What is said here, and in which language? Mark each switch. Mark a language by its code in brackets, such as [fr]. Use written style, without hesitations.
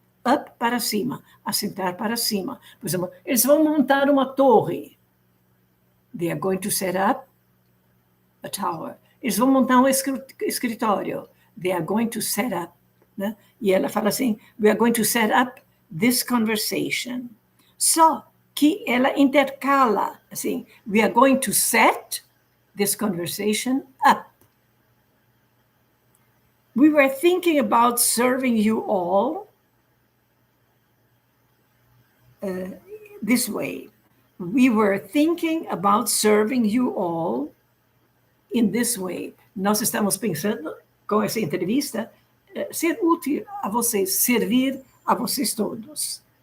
[pt] Up para cima, assentar para cima. Por exemplo, eles vão montar uma torre. [en] They are going to set up a tower. [pt] Eles vão montar um escritório. [en] They are going to set up. Né? [pt] E ela fala assim, [en] we are going to set up this conversation. [pt] Só que ela intercala, assim, [en] we are going to set this conversation up. We were thinking about serving you all this way. We were thinking about serving you all in this way. [pt] Nós estamos pensando, com essa entrevista, ser útil a vocês, servir a vocês todos.